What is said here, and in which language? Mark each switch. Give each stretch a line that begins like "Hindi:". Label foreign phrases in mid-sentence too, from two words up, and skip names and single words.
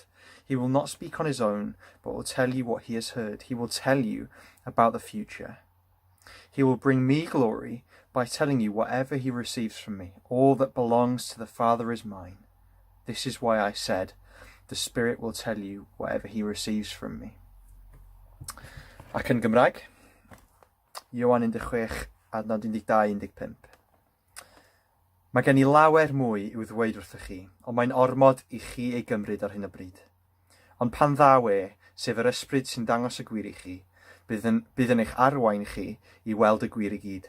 English: He will not speak on his own, but will tell you what he has heard. He will tell you about the future. He will bring me glory by telling you whatever he receives from me. All that belongs to the Father is mine. This is why I said, the Spirit will tell you whatever he receives from me.
Welsh: Ac yn Gymraeg, Ioan 16, adnod 12-15. Mae gen I lawer mwy i'w ddweud wrthych chi, ond mae'n ormod i chi ei gymryd ar hyn o bryd. Ond pan ddaw sef yr ysbryd sy'n dangos y gwir i chi, bydd yn eich arwain chi i weld y gwir i gyd.